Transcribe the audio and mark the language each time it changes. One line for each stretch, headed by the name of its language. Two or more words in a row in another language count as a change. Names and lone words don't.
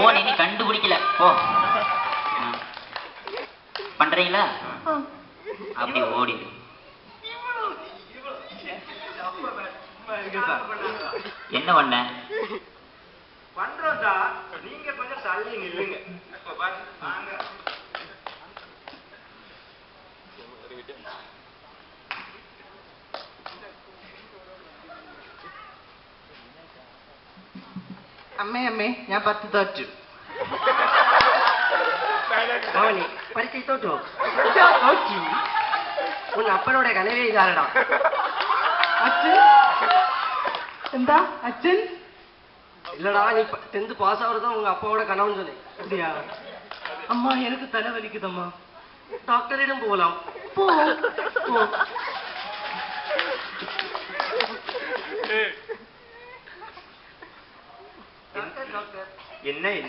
Tamil: போன் இனி கண்டுபிடிக்கல, போ. பண்றீங்களா? அப்படி ஓடிடு. என்ன பண்ண? பண்றோம்டா, நீங்க கொஞ்சம் தள்ளி நில்லுங்க.
Malayalam: അമ്മേ അമ്മേ, ഞാൻ 10 തോറ്റു. മോനെ പരീക്ഷ തോറ്റോ? തോറ്റു.
Tamil: உன் அப்பனோடே கனவே
Malayalam: ഇതാരടാ. അച്ഛൻ എന്താ?
Tamil: അച്ഛൻ இல்லடா, நீ 10th பாஸ் ஆகுறதா உங்க அப்பாவோட கனவுன்னு சொன்னேன். அப்படியா? அம்மா எனக்கு தலை வலிக்குதம்மா. டாக்டரிடம் போகலாம். போ. என்ன என்ன?